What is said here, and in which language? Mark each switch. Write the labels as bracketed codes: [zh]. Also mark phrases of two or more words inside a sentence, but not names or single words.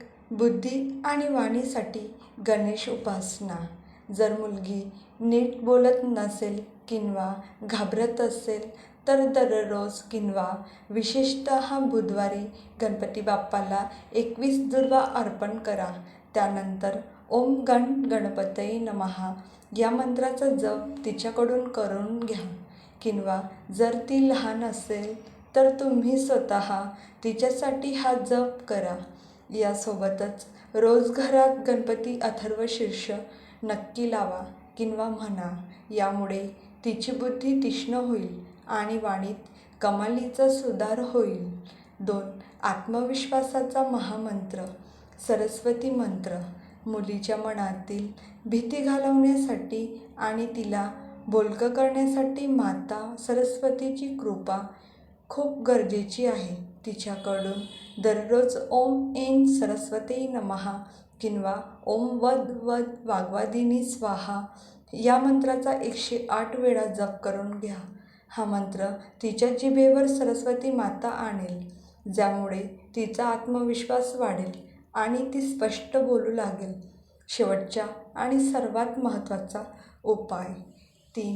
[mr] बुद्धी आणि वाणीसाठी गणेश उपासना. जर मुलगी नीट बोलत नसेल किंवा घाबरत असेल तर दररोज किंवा विशेषतः बुधवारी गणपती बाप्पाला 21 दुर्वा अर्पण करा. त्यानंतर [sa] ओम गण गणपतये नमः [mr] या मंत्राचा जप तिच्याकडून करून घ्या किंवा जर ती लहान असेल तर तुम्ही स्वतः तिच्यासाठी हा जप करा. यासोबतच रोज घरात गणपती अथर्व शीर्ष नक्की लावा किंवा म्हणा. यामुळे तिची बुद्धी तीक्ष्ण होईल आणि वाणीत कमालीचा सुधार होईल. 2. आत्मविश्वासाचा महामंत्र सरस्वती मंत्र. मुलीच्या मनातील भीती घालवण्यासाठी आणि तिला बोलकं करण्यासाठी माता सरस्वतीची कृपा खूप गरजेची आहे. तिच्याकडून दररोज [sa] ओम ऐं सरस्वती नमः [mr] किंवा [sa] ओम वद वद वाग्वादिनी स्वाहा [mr] या मंत्राचा 108 वेळा जप करून घ्या. हा मंत्र तिच्या जिभेवर सरस्वती माता आणेल, ज्यामुळे तिचा आत्मविश्वास वाढेल आणि ती स्पष्ट बोलू लागेल. शेवटचा आणि सर्वात महत्त्वाचा उपाय 3.